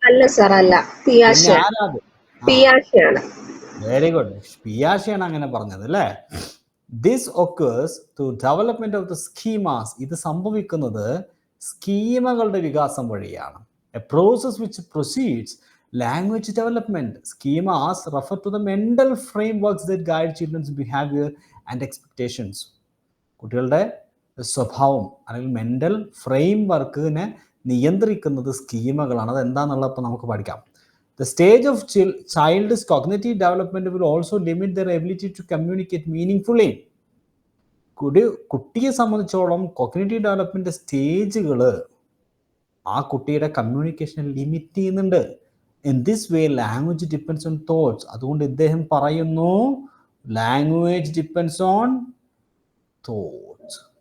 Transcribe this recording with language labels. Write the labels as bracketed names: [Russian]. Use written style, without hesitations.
[Malayalam] അല്ല സർ, അല്ല. പിയാഷെയാണ്. Very good, പിയാഷെയാണ് അങ്ങനെ പറഞ്ഞത് അല്ലേ? [English] This occurs through development of the schemas. [Malayalam] ഇത് സംഭവിക്കുന്നത് സ്കീമകളുടെ വികാസം വഴിയാണ്. [English] A process which proceeds language development. Schemas refer to the mental frameworks that guide children's behavior and expectations. [Malayalam] കുട്ടികളുടെ സ്വഭാവം അല്ലെങ്കിൽ മെന്റൽ ഫ്രെയിം വർക്കിനെ നിയന്ത്രിക്കുന്നത് സ്കീമകളാണ്. അത് എന്താണെന്നുള്ളത് ഇപ്പോൾ നമുക്ക് പഠിക്കാം. [English] The stage of child's cognitive development will also limit their ability to communicate meaningfully. [Malayalam] കുട്ടിയെ സംബന്ധിച്ചോളം കോഗ്നിറ്റീവ് ഡെവലപ്മെന്റ് സ്റ്റേജുകൾ ആ കുട്ടിയുടെ കമ്മ്യൂണിക്കേഷൻ ലിമിറ്റ് ചെയ്യുന്നുണ്ട്. [English] In this way language depends on thoughts. [Malayalam] അതുകൊണ്ട് ഇദ്ദേഹം പറയുന്നു [English] Language depends on thoughts.